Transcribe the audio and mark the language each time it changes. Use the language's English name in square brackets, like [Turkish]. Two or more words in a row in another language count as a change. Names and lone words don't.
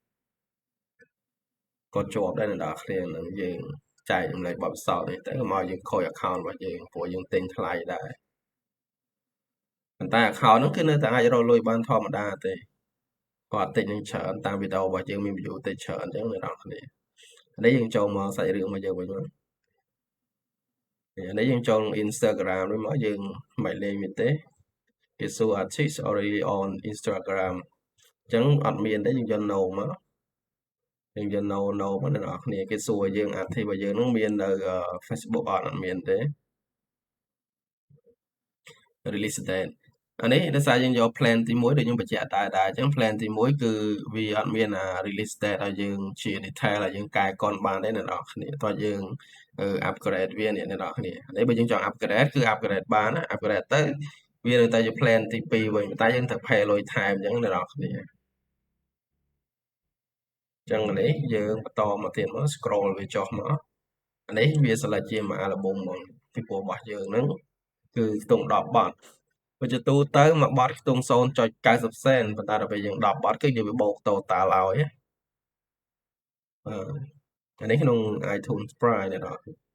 [Khmer] ក៏ជាប់ដែរអ្នកនរគ្នានឹងយើងចែកចម្លែកបទពិសោធន៍នេះទៅកុំឲ្យយើងខូច account របស់យើងព្រោះយើងទិញថ្លៃដែរប៉ុន្តែ account ហ្នឹងគឺនៅតែអាចរកលុយបានធម្មតាទេគាត់តិចនឹងច្រើនតាមវីដេអូរបស់យើងមាន view តិចច្រើនអញ្ចឹងអ្នកនរគ្នានេះយើងចូលមកសាច់រឿងរបស់យើងវិញមក នេះយើងចូល Instagram វិញមកយើងមិនលេងវាទេគេសួរ [English] artist already on Instagram [Khmer] អញ្ចឹងអត់មានទេយើងយក no មកយើងយក no មកអ្នកនរគ្នាគេសួរយើង artist របស់យើងនឹងមាននៅ Facebook អត់មានទេ [English] release date [Khmer] អានេះដោយសារយើងយក plan ទី1ដូចខ្ញុំបញ្ជាក់ដែរអញ្ចឹង plan ទី1គឺវាអត់មាន [English] release date [Khmer] ឲ្យយើងជា detail ឲ្យយើងកែកុនបានទេអ្នកនរគ្នាតោះយើងupgrade វាអ្នកនរគ្នានេះបើយើងចង់ upgrade គឺ upgrade បានណា upgrade ទៅវានឹងតែជា plan ទី2វិញតែយើងត្រូវ pay លុយថែមអញ្ចឹងអ្នកនរគ្នា អញ្ចឹងនេះយើងបន្តមកទៀតមក scroll វាចុះមកអានេះវា select ជាមួយ album ហ្មងពីព្រោះរបស់យើងហ្នឹងគឺខ្ទង់10បទបើជាទូទៅមួយបទខ្ទង់ 0.90 សេនប៉ុន្តែដល់ពេលយើង10បទគឺយើងវាបូក total ឲ្យអានេះក្នុង iTunes Prime នេះដល់